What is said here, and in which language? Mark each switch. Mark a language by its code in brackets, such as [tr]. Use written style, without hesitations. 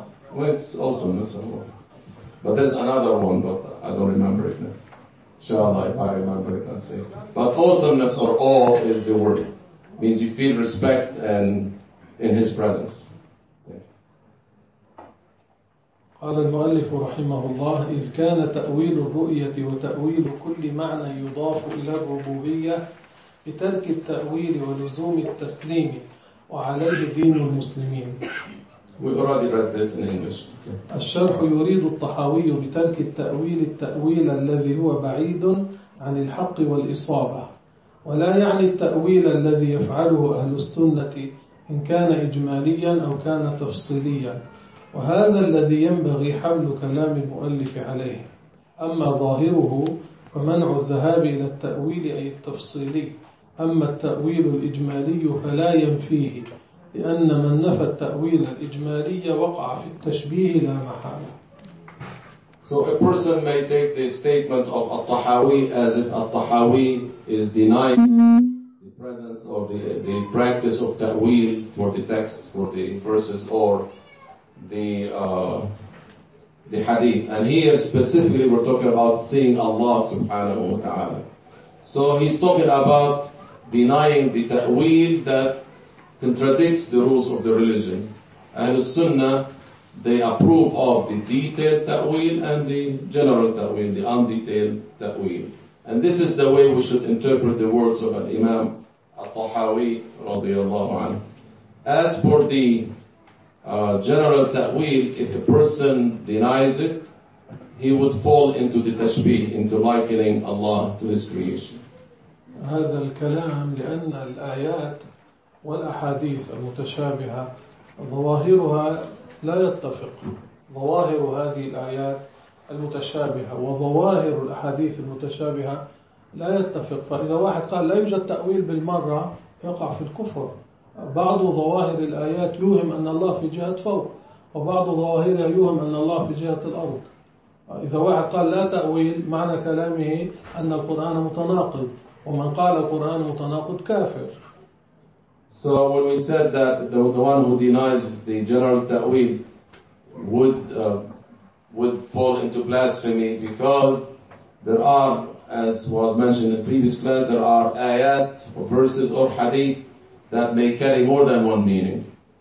[en] Well, it's awesome, that's a word. But there's another one, but I don't remember it now. Inshallah, if I remember it, I'll say. But awesomeness or awe is the word. It means you feel respect and in his presence. [ar] قال المؤلف رحمه الله إذ كان تأويل الرؤية وتأويل كل معنى يضاف إلى الربوبية بترك التأويل ولزوم التسليم وعليه دين المسلمين. [en] We already read this in English. Okay. [ar] الشرح يريد الطحاوي بترك التأويل التأويل الذي هو بعيد عن الحق والإصابة, ولا يعني التأويل الذي يفعله أهل السنة إن كان إجماليا أو كان تفصيليا, وهذا الذي ينبغي حمل كلام المؤلف عليه. أما ظاهره فمنع الذهاب إلى التأويل أي التفصيلي, أما التأويل الإجمالي فلا ينفيه, لأن من نفى التأويل الإجمالي وقع في التشبيه لا محالة. [en] So a person may take the statement of al-Tahawi as if al-Tahawi is denying the presence or the practice of ta'wil for the texts, for the verses or the hadith. And here specifically we're talking about seeing Allah [ar] subhanahu wa ta'ala. [en] So he's talking about denying the ta'wil that contradicts the rules of the religion. Ahlul Sunnah, they approve of the detailed ta'wil and the general ta'wil, the undetailed ta'wil. And this is the way we should interpret the words of an Imam al-Tahawi [ar] radiallahu anhu. [en] As for the general ta'wil, if a person denies it, he would fall into the tashbih, into likening Allah to his creation. [ar] هذا الكلام لأن الآيات والأحاديث المتشابهة ظواهرها لا يتفق, ظواهر هذه الآيات المتشابهة وظواهر الأحاديث المتشابهة لا يتفق. فإذا واحد قال لا يوجد تأويل بالمرة يقع في الكفر. بعض ظواهر الآيات يوهم أن الله في جهة فوق, وبعض ظواهرها يوهم أن الله في جهة الأرض. إذا واحد قال لا تأويل, معنى كلامه أن القرآن متناقض, ومن قال القرآن متناقض كافر. [en] So when we said that the one who denies the general ta'wil would fall into blasphemy, because there are as was mentioned in the previous class, there are ayat or verses or hadith that may carry more than one meaning.